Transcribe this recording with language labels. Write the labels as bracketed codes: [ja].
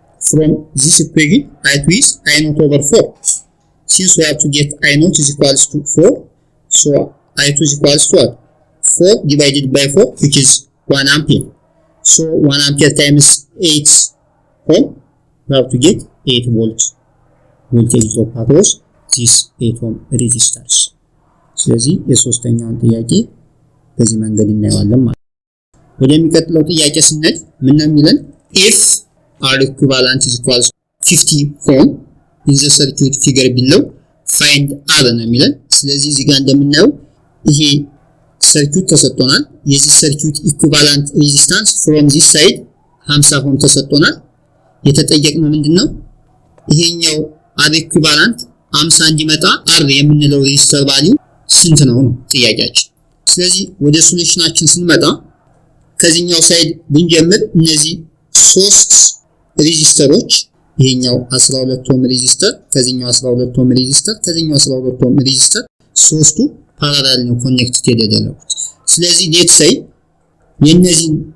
[en] From this equation I2 is I naught over 4. Since we have to get I naught is equals to 4, so I2 is equals to what? 4 divided by 4 which is 1 ampere. So 1 ampere times 8 ohm, we have to get 8 volts voltage drop across these 8 ohm resistors. [am] ስለዚህ የሶስተኛውን ጥያቄ በዚህ መንገድ እናየዋለን ማለት ነው። ወደሚቀጥለው ጥያቄ ስንሄድ ምን ነው የሚለን? [en] if R equivalent is equals to 50 ohm in the circuit figure below find R [am] ነው የሚለን። ስለዚህ እዚህ ጋር እንደምናየው ይሄ ሰርኪዩት ተሰጥቶናል። የዚህ ሰርኪዩት ኢኩቫለንት ሬዚስታንስ [en] from this side [am] 50 ohm ተሰጥቶናል። የተጠየቅነው ምንድነው? ይሄኛው R equivalent 50 እንዲመጣ R የምንለው ሬዚስተር ቫልዩ ስንት ነው ነው ጥያቄያችን። ስለዚህ ወደ ሶሉሽናችን ስንመጣ ከዚህኛው ሳይድ ብንጀምር እነዚህ ሶስት ሬዚስተሮች ይሄኛው 12 ኦhm ሬዚስተር፣ ከዚህኛው 12 ኦhm ሬዚስተር፣ ከዚህኛው 12 ኦhm ሬዚስተር ሶስቱ ፓራላል ነው ኮኔክትድ የተደረጉት። ስለዚህ ሌትስ ሴይ የነዚህ